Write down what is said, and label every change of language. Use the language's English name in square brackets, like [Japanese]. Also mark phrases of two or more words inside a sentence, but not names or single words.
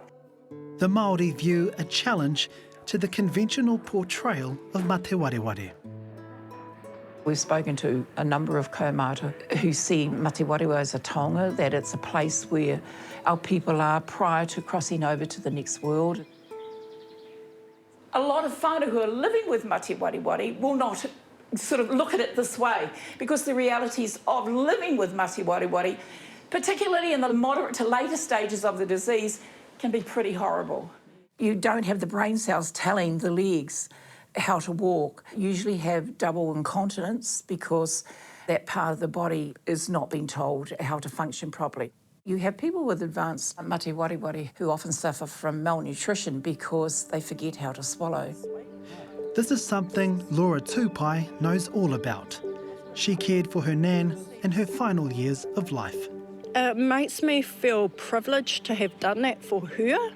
[English] The Māori view a challenge to the conventional portrayal of [Māori] mate wari. [English] We've spoken to a number of kaumātua who see [Māori] mate wariwa [English] as a taonga, that it's a place where our people are prior to crossing over to the next world. A lot of whānau who are living with [Māori] mate wariwari [English] will not sort of look at it this way, because the realities of living with [Māori] mate wariwari, [English] particularly in the moderate to later stages of the disease, can be pretty horrible. You don't have the brain cells telling the legs how to walk. You usually have double incontinence because that part of the body is not being told how to function properly. You have people with advanced [Māori] mate wariwari [English] who often suffer from malnutrition because they forget how to swallow. This is something Laura Tupai knows all about. She cared for her nan in her final years of life. It makes me feel privileged to have done that for her.